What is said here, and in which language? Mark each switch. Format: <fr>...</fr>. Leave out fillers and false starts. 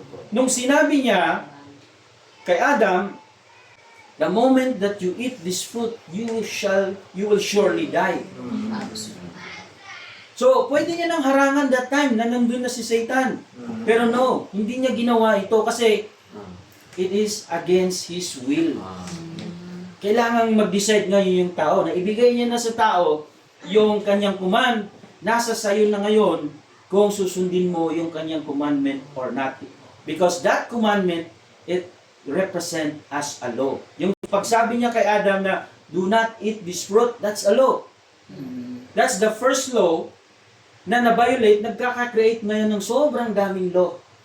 <tl>Nung sinabi niya kay Adam,</tl> <en>the moment that you eat this fruit, you will surely die.</en> <tl>So, pwede niya nang harangan that time na nandun na si Satan. Pero no, hindi niya ginawa ito kasi</tl> <en>it is against his will.</en> <tl>Kailangan mag-decide ngayon yung tao na ibigay niya na sa tao yung kanyang command. Nasa sayo na ngayon kung susundin mo yung kanyang commandment or not.</tl> <en>Because that commandment, it represent as a law.</en> <tl>Yung pagsabi niya kay Adam na</tl> <en>do not eat this fruit, that's a law. That's the first law</en> <tl>na na-violate, nagkaka-create ngayon ng sobrang daming law.</tl>